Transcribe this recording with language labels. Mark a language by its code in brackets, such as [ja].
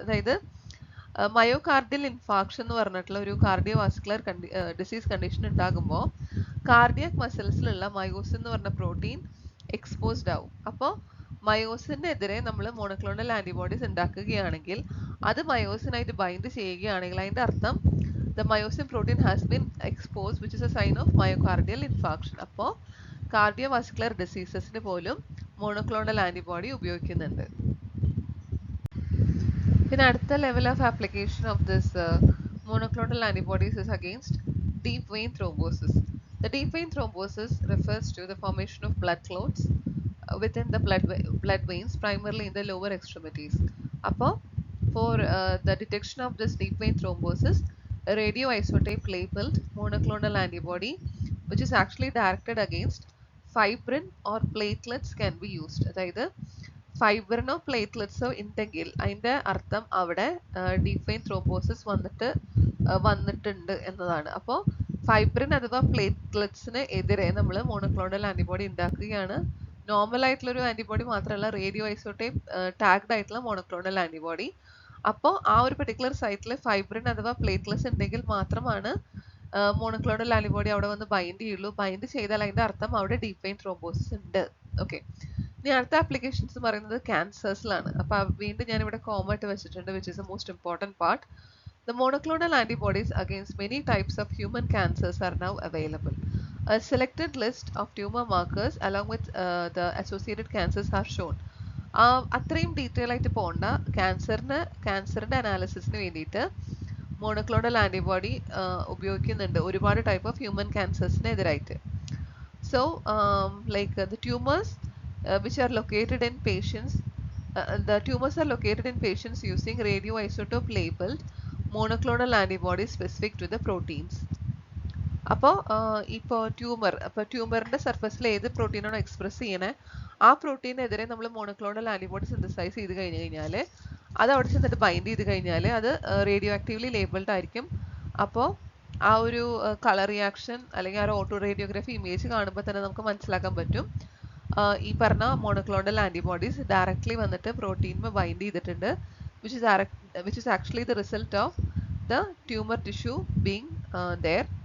[ml] അതായത് myocardial infarction എന്ന് പറഞ്ഞിട്ടുള്ള ഒരു കാർഡിയോവാസ്കുലർ ഡിസീസ് കണ്ടീഷൻ ഉണ്ടാകുമ്പോൾ കാർഡിയാക് മസിൽസിലുള്ള മയോസിൻ എന്ന് പറഞ്ഞ പ്രോട്ടീൻ എക്സ്പോസ്ഡ് ആവും. അപ്പോൾ മയോസിനെതിരെ നമ്മൾ മോണോക്ലോണൽ ആന്റിബോഡീസ് ഉണ്ടാക്കുകയാണെങ്കിൽ അത് മയോസിനായിട്ട് ബൈൻഡ് ചെയ്യുകയാണെങ്കിൽ അതിൻ്റെ അർത്ഥം [en] the myosin protein has been exposed, which is a sign of myocardial infarction. [ml] അപ്പോൾ കാർഡിയോവാസ്കുലർ ഡിസീസസിന് പോലും മോണോക്ലോണൽ ആന്റിബോഡി ഉപയോഗിക്കുന്നുണ്ട്. [en] പിന്നെ അടുത്ത level of application of this monoclonal antibodies is against deep vein thrombosis. The deep vein thrombosis refers to the formation of blood clots within the blood veins, primarily in the lower extremities. Appo for the detection of this deep vein thrombosis, a radioisotope labeled monoclonal antibody, which is actually directed against fibrin or platelets, can be used. [ml] അതായത് ഫൈബ്രിനോ പ്ലേറ്റ്ലെറ്റ്സോ ഉണ്ടെങ്കിൽ അതിൻ്റെ അർത്ഥം അവിടെ deep vein thrombosis വന്നിട്ടുണ്ട് എന്നതാണ്. അപ്പോൾ fibrin അഥവാ പ്ലേറ്റ്ലെറ്റ്സിന് എതിരെ നമ്മൾ മോണോക്ലോണൽ ആന്റിബോഡി ഉണ്ടാക്കുകയാണ്. നോർമൽ ആയിട്ടുള്ള ഒരു ആന്റിബോഡി മാത്രമല്ല, റേഡിയോ ഐസോടൈപ്പ് ടാഗ്ഡ് ആയിട്ടുള്ള മോണോക്ലോണൽ ആന്റിബോഡി. അപ്പോൾ ആ ഒരു പെർട്ടിക്കുലർ സൈറ്റിൽ ഫൈബ്രിൻ അഥവാ പ്ലേറ്റ്ലെറ്റ്സ് ഉണ്ടെങ്കിൽ മാത്രമാണ് മോണോക്ലോണൽ ആന്റിബോഡി അവിടെ വന്ന് ബൈൻഡ് ചെയ്യുള്ളൂ. ബൈൻഡ് ചെയ്താൽ അതിൻ്റെ അർത്ഥം അവിടെ ഡീപ് വെയിൻ ത്രോംബോസിസ് ഉണ്ട്. ഓക്കെ. ഇനി അടുത്ത ആപ്ലിക്കേഷൻസ് പറയുന്നത് ക്യാൻസേഴ്സിലാണ്. അപ്പോൾ വീണ്ടും ഞാനിവിടെ കോമ ഇട്ട് വെച്ചിട്ടുണ്ട്, [en] Which is the most important part. The monoclonal antibodies against many types of human cancers are now available. A selected list of tumor markers along with the associated cancers are shown. [ml] അത്രയും detail ആയിട്ട് പോകണ്ട. ക്യാൻസറിൻ്റെ അനാലിസിസിന് വേണ്ടിയിട്ട് monoclonal antibody ഉപയോഗിക്കുന്നുണ്ട് ഒരുപാട് type of human ക്യാൻസേഴ്സിന് എതിരായിട്ട്. [en] So like the tumors which are located in patients The tumors are located in patients using radioisotope labeled monoclonal antibodies specific to the proteins. [ml] അപ്പോൾ ഇപ്പോൾ ട്യൂമറിന്റെ സർഫസിൽ ഏത് പ്രോട്ടീനാണോ എക്സ്പ്രസ് ചെയ്യണേ ആ പ്രോട്ടീനെതിരെ നമ്മൾ മോണോക്ലോണൽ ആന്റിബോഡി സിന്തസൈസ് ചെയ്ത് കഴിഞ്ഞ് കഴിഞ്ഞാൽ അത് അവിടെ ചെന്നിട്ട് ബൈൻഡ് ചെയ്ത് കഴിഞ്ഞാൽ അത് റേഡിയോ ആക്റ്റീവ്ലി ലേബിൾഡ് ആയിരിക്കും. അപ്പോൾ ആ ഒരു കളർ റിയാക്ഷൻ അല്ലെങ്കിൽ ആ ഒരു ഓട്ടോ റേഡിയോഗ്രാഫി ഇമേജ് കാണുമ്പോൾ തന്നെ നമുക്ക് മനസ്സിലാക്കാൻ പറ്റും ഈ പറഞ്ഞ മോണോക്ലോണൽ ആന്റിബോഡീസ് ഡയറക്ട്ലി വന്നിട്ട് പ്രോട്ടീനിൽ ബൈൻഡ് ചെയ്തിട്ടുണ്ട്, [en] which is actually the result of the tumor tissue being there.